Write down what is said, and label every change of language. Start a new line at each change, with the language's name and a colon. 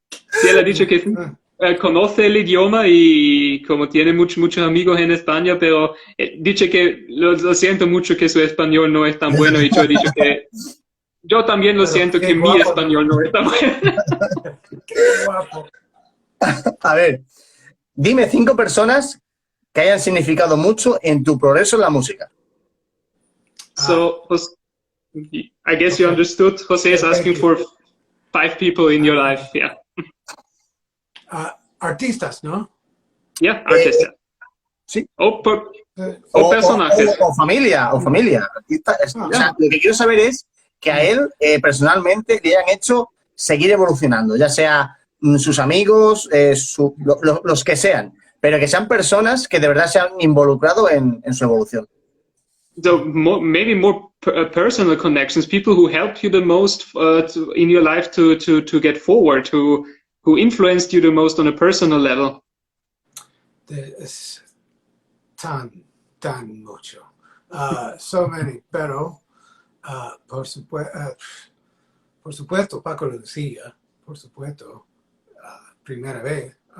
Spanish: Sí, él ha dicho que conoce el idioma y como tiene muchos amigos en España, pero dice que lo siento mucho que su español no es tan bueno, y yo he dicho que yo también lo siento que mi español no es tan bueno. Qué guapo. A ver, dime 5 personas que hayan significado mucho en tu progreso en la música.
English: So, I guess you understood. Jose is asking for 5 people in your life. Yeah.
Spanish: Artistas, ¿no?
English: Yeah, artistas.
Spanish: Sí. O personajes. O familia. O sea, lo que quiero saber es que a él personalmente le hayan hecho seguir evolucionando, ya sea sus amigos, los que sean, pero que sean personas que de verdad se han involucrado en su evolución.
English: So maybe more personal connections, people who helped you the most in your life to get forward, who influenced you the most on a personal level.
Spanish: Es tan mucho.
English: So many,
Spanish: pero por supuesto, Paco lo decía, por supuesto, primera vez.